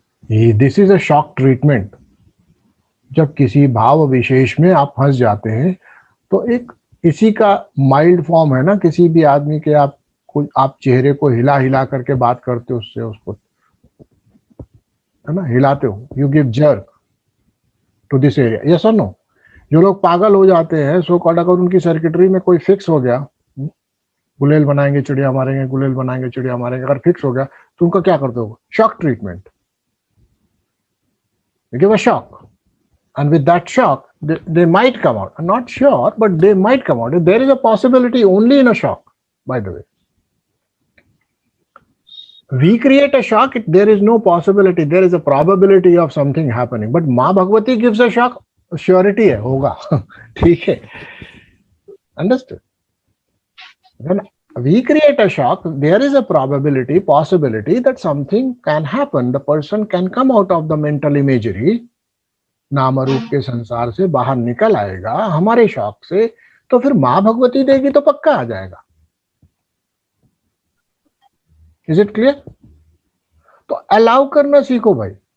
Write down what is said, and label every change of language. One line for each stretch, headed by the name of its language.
English: This is a shock treatment.
Hindi: जब किसी भाव विशेष में आप फंस जाते हैं तो एक इसी का माइल्ड फॉर्म है ना, किसी भी आदमी के आप चेहरे को हिला हिला करके बात करते हो, उससे उसको है ना हिलाते हो,
English: You give jerk to this area.
Hindi: Yes और नो? जो लोग पागल हो जाते हैं, सो कॉल्ड, अगर उनकी सर्किटरी में कोई फिक्स हो गया, गुलेल बनाएंगे चिड़िया मारेंगे, गुलेल बनाएंगे चिड़िया मारेंगे, अगर फिक्स हो गया तो उनका क्या करते हो? Shock treatment.
English: You give a shock, and with that shock, they might come out. I'm not sure, but they might come out. There is a possibility only in a shock, by the way. We create a shock, there is no possibility, there is a probability of something happening. But Maa Bhagwati gives a shock,
Hindi: surety है, होगा। ठीक है, understood?
English: When we create a shock, there is a probability, possibility that something can happen. The person can come out of the mental imagery,
Hindi: नाम रूप के संसार से बाहर निकल आएगा हमारे शॉक से, तो फिर माँ भगवती देगी तो पक्का आ जाएगा।
English: Is it clear?
Hindi: तो अलाउ करना सीखो भाई।